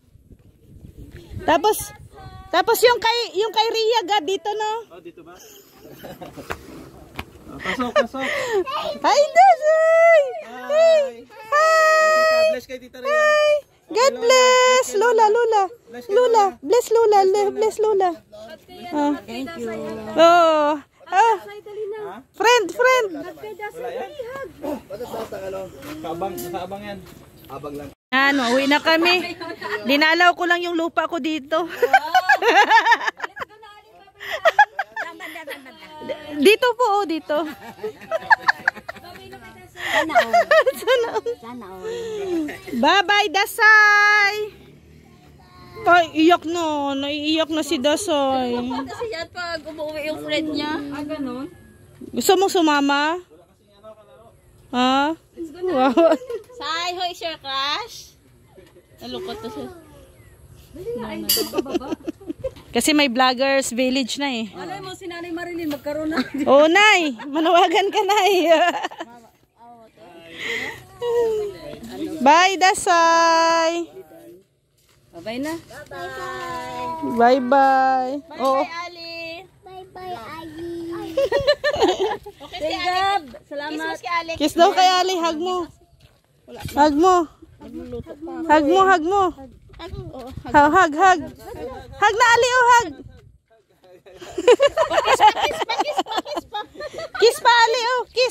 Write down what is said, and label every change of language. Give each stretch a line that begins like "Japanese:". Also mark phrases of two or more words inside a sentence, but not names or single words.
Filipino: Tapos yung kay Ria dito no. Oh, dito ba? Pasok. Hi, Dasay! Hi! Hi! Bless kay Tita Ria. Hi!
English: God bless! Lola. Bless Lola. Bless Lola. Thank you. Oh. Friend.
Filipino: Abang yan. Abang lang. Ano, uwi na kami. Dinalaw ko lang yung lupa ko dito. Dito po, oh, dito. Sana all.
English: Bye-bye, Dasay.
Filipino: Ay, iyak na. Naiiyak na si Dasay. Kasi yan pag umuwi yung friend niya. Ah, ganun? Gusto mong sumama? Ha? Wow.
English: Say, who is your crush?
Filipino: Nalukot to siya. Kasi may
English: vloggers village
Filipino: na eh. Alay mo si Nanay Marilyn magkaroon na. Oo, Nay. Manawagan ka, Nay.
English: Bye, Dasay. Bye na. Bye-bye. Bye, Ali. Bye-bye, Ali.
Filipino: Okay, si Ali. Salamat. Kiss daw kay Ali. Hug mo. Hug mo. Hug mo. Hug. Hug na, Ali. Oh, hug. Kiss pa, Ali. Oh, kiss.